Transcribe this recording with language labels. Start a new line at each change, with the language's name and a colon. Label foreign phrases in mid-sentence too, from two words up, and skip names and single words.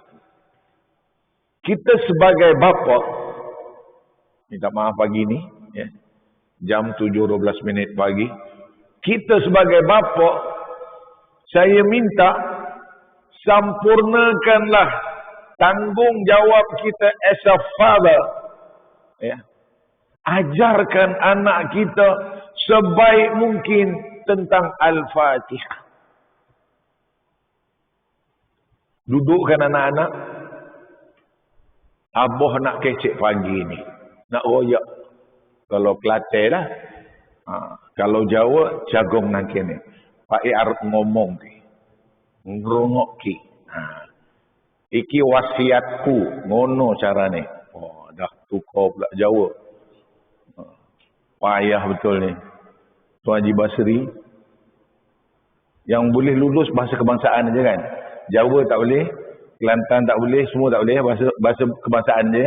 Malay: Kita sebagai bapa, minta maaf pagi ni, jam 7.12 pagi. Kita sebagai bapa, saya minta sampurnakanlah tanggungjawab kita
English: as a father.
Malay: Ajarkan anak kita sebaik mungkin tentang Al-Fatihah. Dudukkan anak-anak. Abah nak kecek pagi ni. Nak royak. Kalau Kelantan lah. Kalau Jawa, jagung nak kena.
Javanese: Pak arep ngomong ki. Ngrungok ki. Iki wasiatku. Ngono carane.
Malay: Oh, dah tukar pula Jawa. Payah betul ni. Tuan Haji Basri. Yang boleh lulus bahasa kebangsaan aja kan. Jawa tak boleh. Kelantan tak boleh. Semua tak boleh. Bahasa kebangsaan je.